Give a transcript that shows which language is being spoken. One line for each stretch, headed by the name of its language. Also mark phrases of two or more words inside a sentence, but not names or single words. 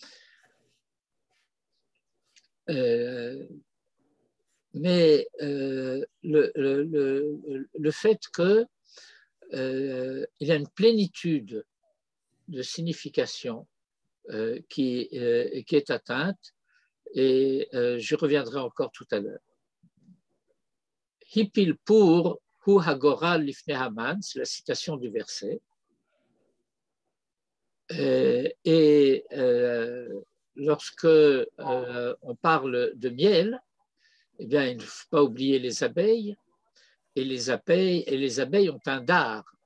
French: Mais le fait qu'il y a une plénitude de signification qui est atteinte, et j'y reviendrai encore tout à l'heure.
Hebrew: הפיל פור הוא הגורל לפני המן,
French: c'est la citation du verset. Lorsque on parle de miel, eh bien, il ne faut pas oublier les abeilles, et les abeilles ont un dard.